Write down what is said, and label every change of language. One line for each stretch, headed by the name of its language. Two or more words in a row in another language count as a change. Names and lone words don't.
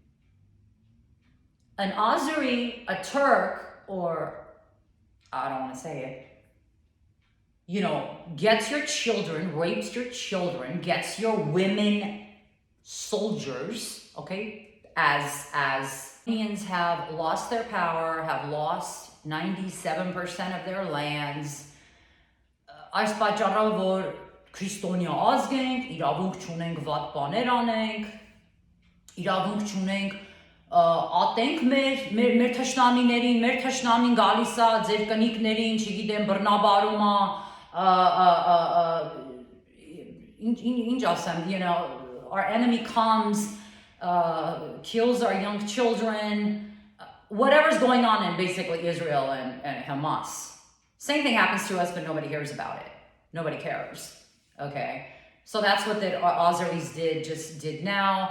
English: An Azeri, a Turk, or I don't want to say it, gets your children, rapes your children, gets your women soldiers, okay? As Armenians have lost their power, have lost 97% of their lands,
Armenian: այս պատճառով որ քրիստոնյա ազգ ենք, իրավունք չունենք վատ բաներ անենք, իրավունք չունենք ատենք մեր թշնամիներին, մեր թշնամին գալիս է ձեր կնիկներին, չգիտեմ, բռնաբարում է, ինչ ասեմ,
English: our enemy comes, kills our young children, whatever's going on in basically Israel and Hamas. Same thing happens to us, but nobody hears about it. Nobody cares. Okay? So that's what the Azeris did now.